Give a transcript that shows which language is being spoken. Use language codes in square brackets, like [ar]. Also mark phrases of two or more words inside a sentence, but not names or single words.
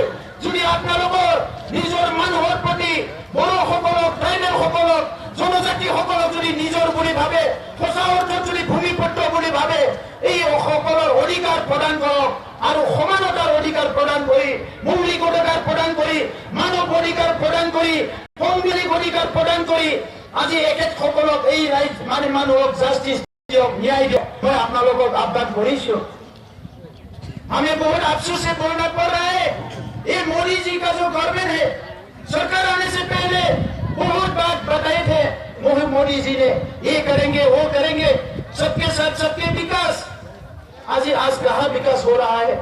[as] যদি আপোনালোকৰ নিজৰ মানুহৰ প্ৰতি বড়োসকলক, ট্ৰাইবেলসকলক, জনজাতিসকলক যদি নিজৰ বুলি ভাবে, সঁচা অৰ্থত যদি ভূমিপত্ৰ বুলি ভাবে, এই সকলৰ অধিকাৰ প্ৰদান কৰক আৰু সমানতাৰ অধিকাৰ প্ৰদান কৰি, মৌলিক অধিকাৰ প্ৰদান কৰি, মানৱ অধিকাৰ প্ৰদান কৰি, সাংবিধানিক অধিকাৰ প্ৰদান কৰি আজি এখেতসকলক এই মানুহক জাষ্টিছ দিয়ক, ন্যায় দিয়ক। মই আপোনালোকক আহ্বান কৰিছো। [hi] हमें बहुत अफसोस से बोलना पड़ रहा है, ये मोदी जी का जो गवर्नमेंट है, सरकार आने से पहले बहुत बात बताए थे मोदी जी ने, ये करेंगे वो करेंगे, सबके साथ सबके विकास। आज कहाँ विकास हो रहा है?